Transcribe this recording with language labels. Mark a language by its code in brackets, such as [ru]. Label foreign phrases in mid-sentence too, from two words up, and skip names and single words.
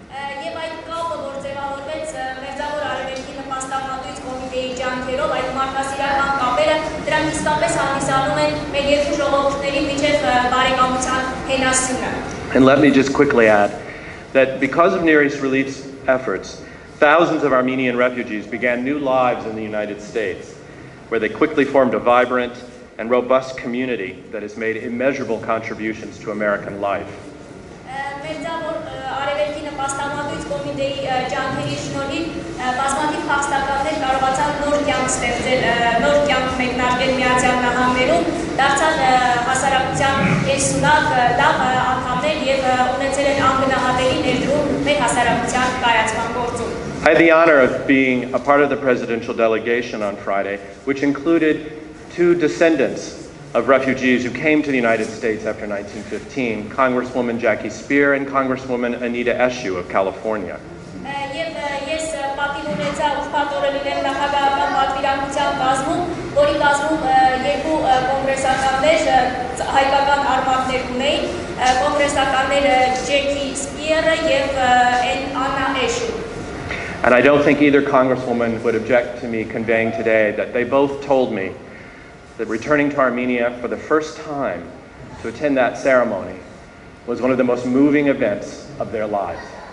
[en] And let me just quickly add that because of Near East Relief's efforts, thousands of Armenian refugees began new lives in the United States, where they quickly formed a vibrant and robust community that has made immeasurable contributions to American life. [hy] Արևելքի նպաստամատույց կոմիտեի ջանքերի շնորհիվ բազմաթիվ փախստականներ կարողացան նոր կյանք ստեղծել, նոր կյանք մեկնարկել Միացյալ Նահանգներում, դարձան հասարակության կեսունակ լավ անդամներ եւ ունեցել են անգնահատելի ներդրում մեր հասարակության կայացման գործում։ [en] I had the honor of being a part of the presidential delegation on Friday, which included two descendants of refugees who came to the United States after 1915, Congresswoman Jackie Speer and Congresswoman Anita Eshoo of California. And I don't think either Congresswoman would object to me conveying today that they both told me that returning to Armenia for the first time to attend that ceremony was one of the most moving events of their lives.